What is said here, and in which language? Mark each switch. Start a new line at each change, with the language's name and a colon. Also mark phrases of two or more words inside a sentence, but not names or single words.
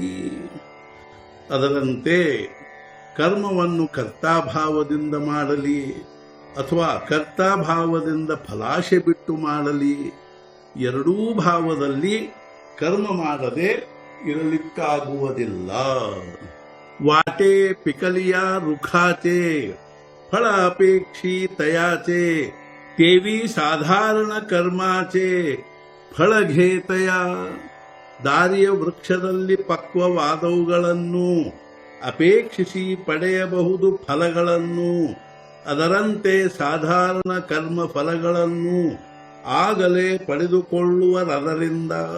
Kannada: ಅದರಂತೆ ಕರ್ಮವನ್ನು ಕರ್ತಾಭಾವದಿಂದ ಮಾಡಲಿ ಅಥವಾ ಅಕರ್ತಾಭಾವದಿಂದ ಫಲಾಶೆ ಬಿಟ್ಟು ಮಾಡಲಿ, ಎರಡೂ ಭಾವದಲ್ಲಿ ಕರ್ಮ ಮಾಡದೆ ಇರಲಿಕ್ಕಾಗುವುದಿಲ್ಲ.
Marathi: वाटे पिकलिया रुखाचे फळ अपेक्षी तयाचे तेवी साधारण कर्माचे फळ घेतय.
Kannada: ದಾರಿಯ ವೃಕ್ಷದಲ್ಲಿ ಪಕ್ವವಾದವುಗಳನ್ನು ಅಪೇಕ್ಷಿಸಿ ಪಡೆಯಬಹುದು ಫಲಗಳನ್ನು, ಅದರಂತೆ ಸಾಧಾರಣ ಕರ್ಮ ಫಲಗಳನ್ನು ಆಗಲೇ ಪಡೆದುಕೊಳ್ಳುವರದರಿಂದ.